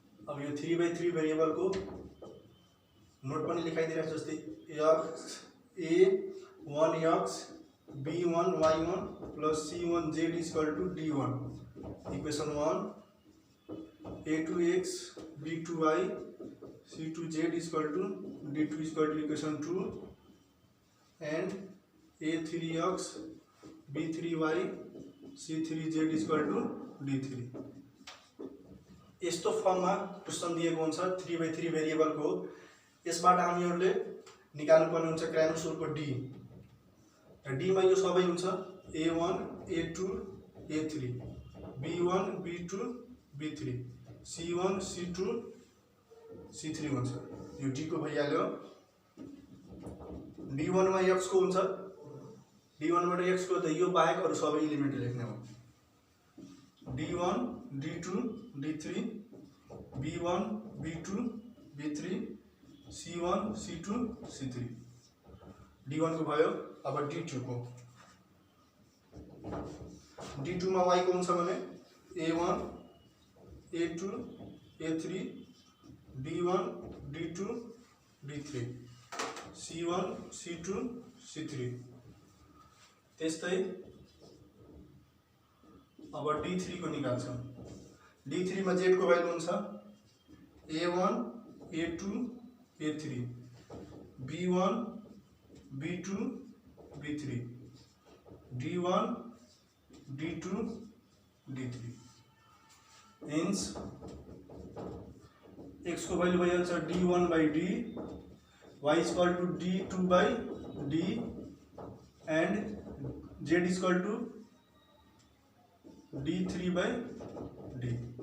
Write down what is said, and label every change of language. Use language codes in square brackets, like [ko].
[ne] अब यो 3/3 भेरिएबल को नोट पनि लेखाइदिरहेको जस्तै [en] x a1x b1y1 plus c1z equal to d1 equation 1 a2x b2y c2z equal to d2 equal to equation 2 and a3x b3y c3z equal to d3। [ne] यस्तो फर्ममा question दिएको हुन्छ 3/3 variable को। यसबाट हामीहरूले निकाल्नुपर्ने हुन्छ क्रैमर्स रुल को D। D मा यो सबै हुन्छ a1 a2 a3 b1 b2 b3 c1 c2 c3 हुन्छ। यो D को भइहाल्यो। D1 मा x को हुन्छ, D1 बाट x को त यो बाहेक अरु सबै एलिमेन्ट लेख्ने हो। D1 D2 D3 B1 B2 B3 C1 C2 C3 D1 को भयो। अब D2 को, D2 मा y को हुन्छ भने a1 a2 a3 d1 d2 d3 c1 c2 c3। त्यस्तै अब D3 को निकाल्छौं। D3 में z को भ्यालु हुन्छ a1 a2 a3 b1 b2 b3 d1 d2 d3। Hence x को भ्यालु भइहाल्छ d1 by d, y [en] equal to [ne] d2 [en] by [ne] d [en] and [ne] z equal two d3 by d।